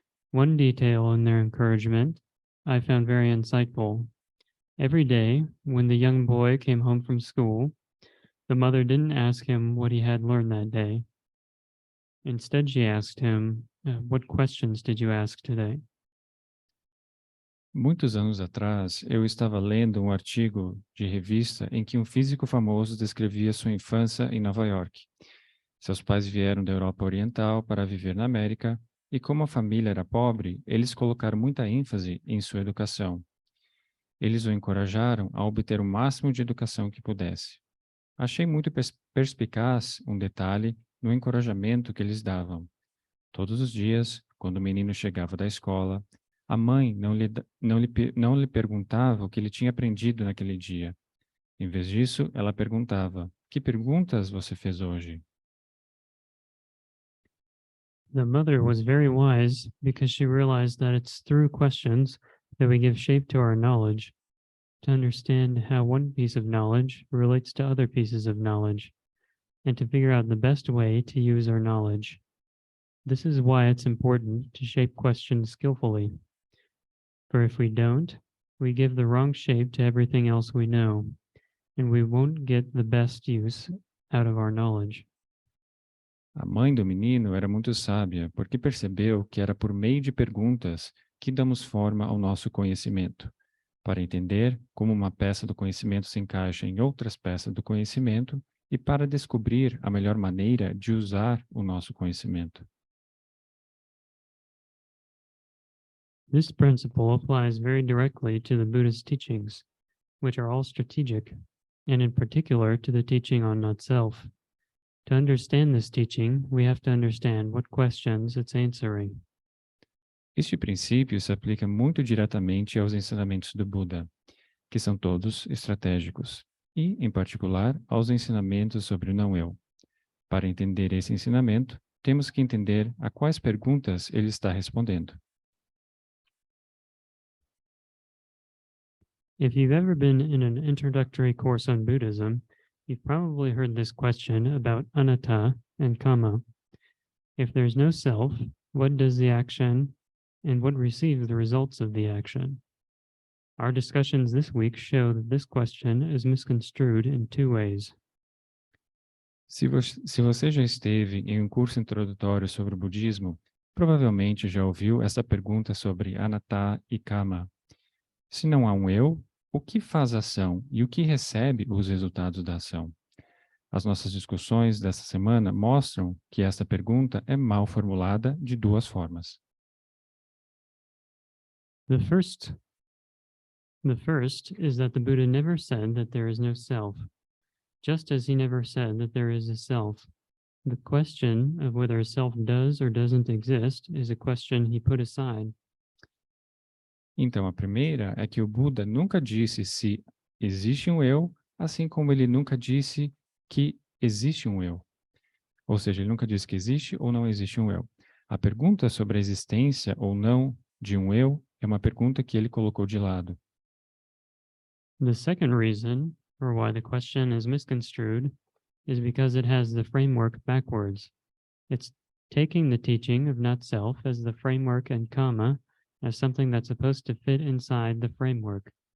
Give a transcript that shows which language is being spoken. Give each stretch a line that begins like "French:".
English: One detail in their encouragement I found very insightful. Every day, when the young boy came home from school, the mother didn't ask him what he had learned that day. Instead, she asked him, "What questions did you ask today?"
Portuguese: Muitos anos atrás, eu estava lendo um artigo de revista em que um físico famoso descrevia sua infância em Nova York. Seus pais vieram da Europa Oriental para viver na América e, como a família era pobre, eles colocaram muita ênfase em sua educação. Eles o encorajaram a obter o máximo de educação que pudesse. Achei muito perspicaz um detalhe no encorajamento que eles davam. Todos os dias, quando o menino chegava da escola, a mãe não lhe perguntava o que ele tinha aprendido naquele dia. Em vez disso, ela perguntava: "Que perguntas você fez hoje?"
English: The mother was very wise because she realized that it's through questions that we give shape to our knowledge, to understand how one piece of knowledge relates to other pieces of knowledge, and to figure out the best way to use our knowledge. This is why it's important to shape questions skillfully. For if we don't, we give the wrong shape to everything else we know, and we won't get the best use out of our knowledge.
Portuguese: A mãe do menino era muito sábia, porque percebeu que era por meio de perguntas que damos forma ao nosso conhecimento, para entender como uma peça do conhecimento se encaixa em outras peças do conhecimento e para descobrir a melhor maneira de usar o nosso conhecimento.
English: This principle applies very directly to the Buddhist teachings, which are all strategic, and in particular to the teaching on not-self. To understand this teaching, we have to understand what questions it's answering.
Portuguese: Este princípio se aplica muito diretamente aos ensinamentos do Buda, que são todos estratégicos, e, em particular, aos ensinamentos sobre o Não-Eu. Para entender esse ensinamento, temos que entender a quais perguntas ele está respondendo.
English: If you've ever been in an introductory course on Buddhism, you've probably heard this question about anatta and kama. If there's no self, what does the action and what receives the results of the action? Our discussions this week show that this question is misconstrued in two ways.
Portuguese: Se você já esteve em um curso introdutório sobre o budismo, provavelmente já ouviu essa pergunta sobre anatta e kama. Se não há um eu, o que faz a ação e o que recebe os resultados da ação? As nossas discussões dessa semana mostram que esta pergunta é mal formulada de duas formas.
English: The first is that the Buddha never said that there is no self, just as he never said that there is a self. The question of whether a self does or doesn't exist is a question he put aside.
Portuguese: Então, a primeira é que o Buda nunca disse se existe um eu, assim como ele nunca disse que existe um eu. Ou seja, ele nunca disse que existe ou não existe um eu. A pergunta sobre a existência ou não de um eu é uma pergunta que ele colocou de lado.
English: The second reason for why the question is misconstrued is because it has the framework backwards. It's taking the teaching of not self as the framework and kama as something that's supposed to fit inside the framework.